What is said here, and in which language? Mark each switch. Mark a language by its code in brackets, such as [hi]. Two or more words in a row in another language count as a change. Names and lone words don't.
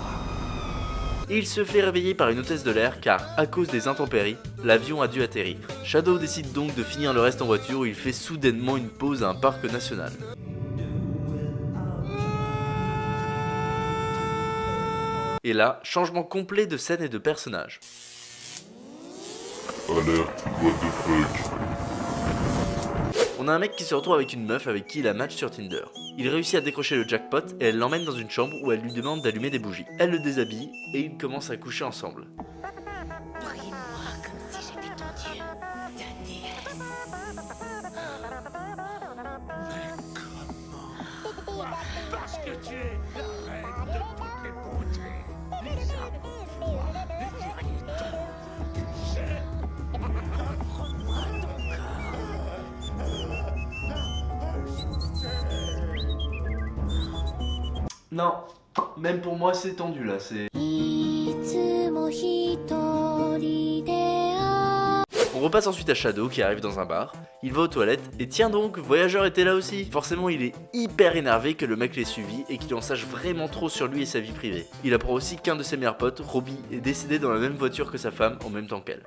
[fr] Et il se fait réveiller par une hôtesse de l'air car, à cause des intempéries, l'avion a dû atterrir. Shadow décide donc de finir le reste en voiture où il fait soudainement une pause à un parc national. Et là, changement complet de scène et de personnage. Alerte, [en] what the fuck. [fr] On a un mec qui se retrouve avec une meuf avec qui il a match sur Tinder. Il réussit à décrocher le jackpot et elle l'emmène dans une chambre où elle lui demande d'allumer des bougies. Elle le déshabille et ils commencent à coucher ensemble. Prie-moi comme si j'étais ton dieu, ta déesse. Parce que tu es la reine de toutes les beautés. Les arbres froids, les guerriers tendres. Tu sais, offre-moi ton corps. Non, même pour moi c'est tendu là, c'est... [ja] いつも一人で [fr] On repasse ensuite à Shadow qui arrive dans un bar, il va aux toilettes et tiens donc, Voyageur était là aussi. Forcément il est hyper énervé que le mec l'ait suivi et qu'il en sache vraiment trop sur lui et sa vie privée. Il apprend aussi qu'un de ses meilleurs potes, Robbie, est décédé dans la même voiture que sa femme en même temps qu'elle.